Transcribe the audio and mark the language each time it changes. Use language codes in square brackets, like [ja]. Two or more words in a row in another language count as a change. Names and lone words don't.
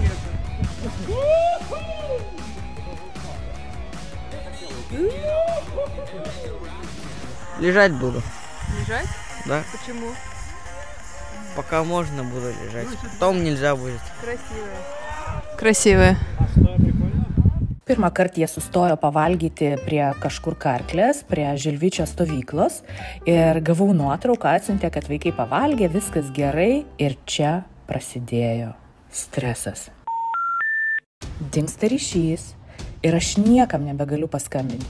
[ru] Лежать буду. Лежать? Да. Почему? Пока можно буду лежать. Потом нельзя будет. Красивая. [lt] Pirmą kartą jie sustojo pavalgyti prie kažkur Karklės, prie Žilvičio stovyklos ir gavau nuotrauką, atsiuntė, kad vaikai pavalgė, viskas gerai ir čia prasidėjo stresas. Dingsta ryšys ir aš niekam nebegaliu paskambinti.